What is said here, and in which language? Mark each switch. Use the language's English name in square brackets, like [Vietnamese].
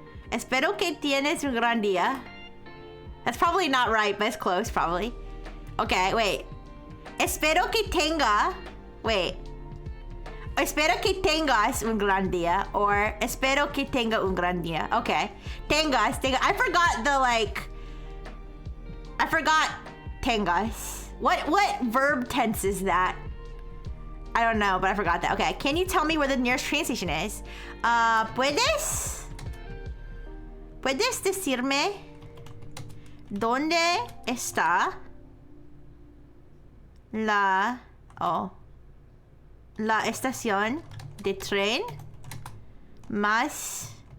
[Spanish] Espero que tienes un gran día. [English] That's probably not right, but it's close, probably. Okay, wait. [Spanish] Espero que tenga... [English] Wait. [Spanish] Espero que tengas un gran día. [English] Or [Spanish] espero que tenga un gran día. [English] Okay. [Spanish] Tengas. [English] I forgot the, like... I forgot [Spanish] tengas. [English] What verb tense is that? I don't know, but I forgot that. Okay, can you tell me where the nearest train station is? [Spanish] ¿Puedes decirme dónde está la estación de tren más...